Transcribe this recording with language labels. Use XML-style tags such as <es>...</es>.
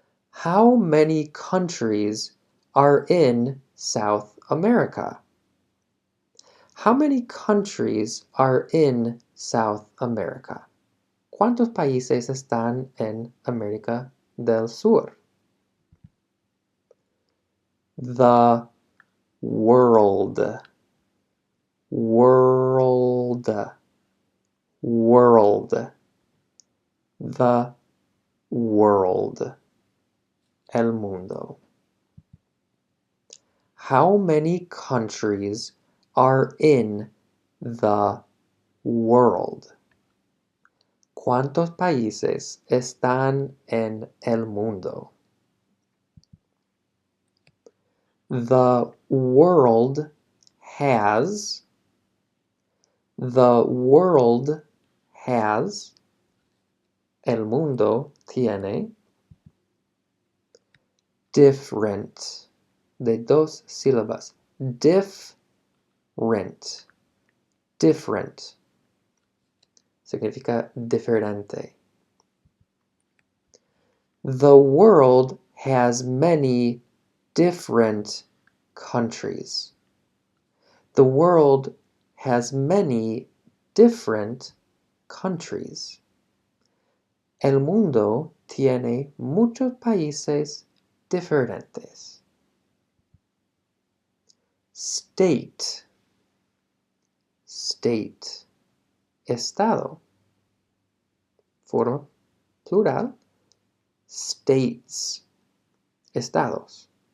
<en>How many countries are in South America? How many countries are in South America?</en> <es>¿Cuántos países están en América del Sur?</es> <en>The world. World. World. The world.</en> <es>El mundo.</es> <en>How many countries are in the world?</en> <es>¿Cuántos países están en el mundo?</es> <en>The world has. The world has.</en> <es>El mundo tiene.</es> <en>Different.</en> <es>De dos sílabas.</es> <en>Different. Different.</en> <es>Significa diferente.</es> <en>The world has many different countries. The world has many different countries.</en> <es>El mundo tiene muchos países diferentes.</es> <en>State. State. Estado.</en> <es>Forma plural. States. Estados.</es>